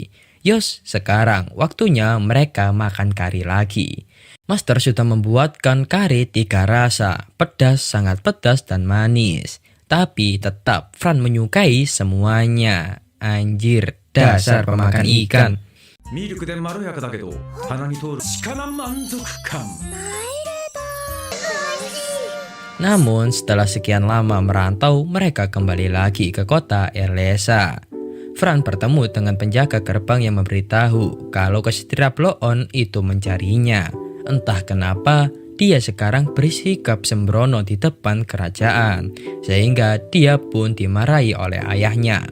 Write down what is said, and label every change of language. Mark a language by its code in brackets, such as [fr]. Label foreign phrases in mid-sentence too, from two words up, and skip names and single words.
[id] Yos, sekarang waktunya mereka makan kari lagi. Master sudah membuatkan kari 3 rasa, pedas, sangat pedas, dan manis. Tapi tetap Fran menyukai semuanya. Anjir, dasar pemakan ikan. [ja] ミルクでまろやかだけど鼻に通る力満足感。 [id] Namun setelah sekian lama merantau, mereka kembali lagi ke kota Erlesa. Fran bertemu dengan penjaga gerbang yang memberitahu kalau kesatria Bloon itu mencarinya. Entah kenapa, dia sekarang bersikap sembrono di depan kerajaan, sehingga dia pun dimarahi oleh ayahnya.